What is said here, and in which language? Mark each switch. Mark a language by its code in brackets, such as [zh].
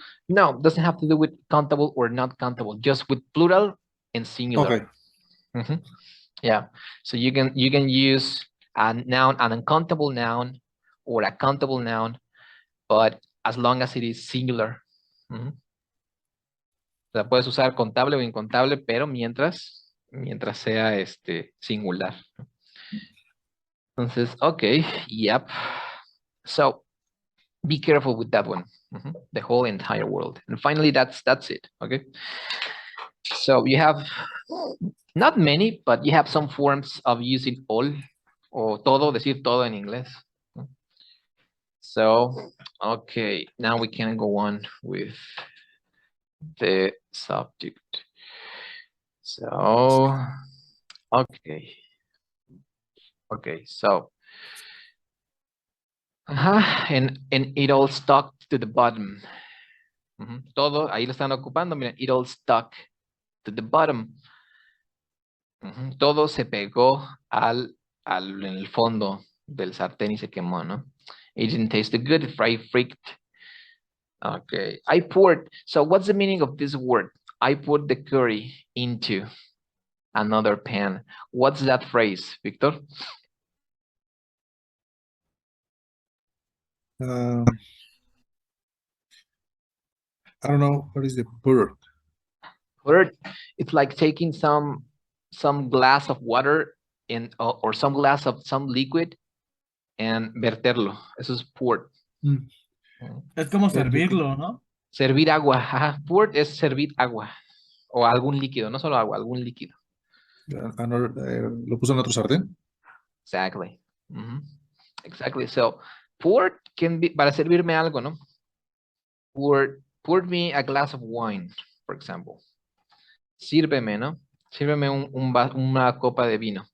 [en] No, doesn't have to do with countable or not countable, just with plural and singular. Okay. Yeah, so you can use a noun, an uncountable noun or a countable noun, but as long as it is singular. [es] O sea, puedes usar contable o incontable, pero mientras sea singular. [en] Entonces, okay, yep. So be careful with that one. The whole entire world. And finally, that's it. Okay. So you have not many, but you have some forms of using all [es] o todo, decir todo en inglés. [en] So, okay, now we can go on with the subject. So, okay. Okay, so, and it all stuck to the bottom. [es] Todo, ahí lo están ocupando, miren, [en] it all stuck to the bottom. [es] Todo se pegó en el fondo del sartén y se quemó, ¿no? [en] It didn't taste good, fry freaked. Okay, I poured. So what's the meaning of this word? I put the curry into another pan. What's that phrase, Victor? I don't know what is the word. Word. It's like taking some glass of water or some glass of some liquid and verterlo. [es] Eso es poured. Es como servirlo, ¿no? Servir agua. Ajá. Poured es servir agua o algún líquido, no solo agua, algún líquido. ¿Lo puso en otro sartén? [en] Exactly. Exactly. So, poured can be [es] para servirme algo, ¿no? [en] Poured me a glass of wine, for example. [es] Sírveme, ¿no? Sírveme una copa de vino.